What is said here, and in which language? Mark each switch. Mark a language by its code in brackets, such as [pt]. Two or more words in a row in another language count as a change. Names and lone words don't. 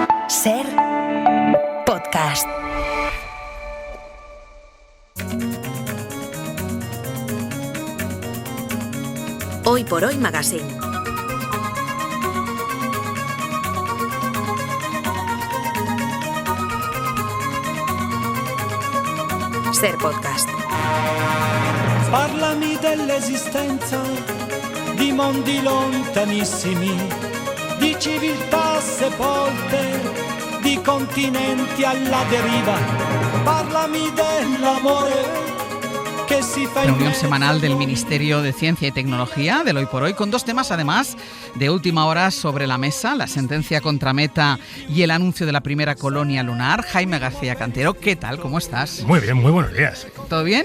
[es] Ser podcast. Hoy por Hoy Magazine. Ser podcast. [it] Parlami dell'esistenza di mondi lontanissimi, di civiltà sepolte, di continenti alla deriva. Parlami dell'amore que si fa. [es] Reunión semanal del Ministerio de Ciencia y Tecnología del Hoy por Hoy, con dos temas además de última hora sobre la mesa: la sentencia contra Meta y el anuncio de la primera colonia lunar. Jaime García Cantero, ¿qué tal? ¿Cómo estás? Muy bien, muy buenos días. ¿Todo bien?